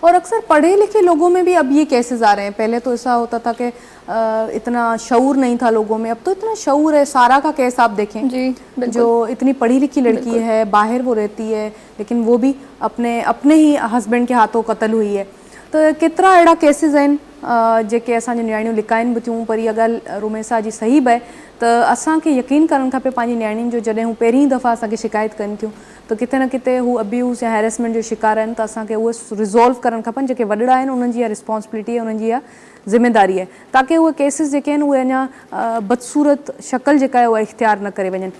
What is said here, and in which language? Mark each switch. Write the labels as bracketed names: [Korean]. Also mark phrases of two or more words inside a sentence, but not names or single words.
[Urdu] اور اکثر پڑھے لکھے لوگوں میں بھی اب یہ کیسز آ رہے ہیں. پہلے تو ایسا ہوتا تھا کہ اتنا شعور نہیں تھا لوگوں میں، اب تو اتنا شعور ہے. سارا کا کیس آپ دیکھیں، جی بالکل، جو اتنی پڑھی لکھی لڑکی ہے، باہر وہ رہتی ہے لیکن وہ بھی اپنے ہی ہسبینڈ کے ہاتھوں قتل ہوئی ہے. [Sindhi] تو केतिरा अहिड़ा केसिस आहिनि जेके असांजी नियाणियूं लिकाइनि बि थियूं. पर इहा ॻाल्हि रुमेसा जी सही बि आहे त असांखे यकीन करणु खपे पंहिंजी नियाणियुनि जो. जॾहिं हू पहिरीं दफ़ा असांखे शिकायत कनि थियूं त किथे न किथे हू अब्यूज़ या हैरेसमेंट जो शिकार आहिनि, त असांखे उहे रिज़ॉल्व करणु खपनि. जेके वॾड़ा आहिनि उन्हनि जी इहा रिस्पॉन्सिबिलिटी आहे, उन्हनि जी इहा ज़िमेदारी आहे, ताकी उहे केसिस जेके आहिनि उहे अञा बदसूरत शक्ल जेका आहे उहा इख़्तियार न करे वञनि.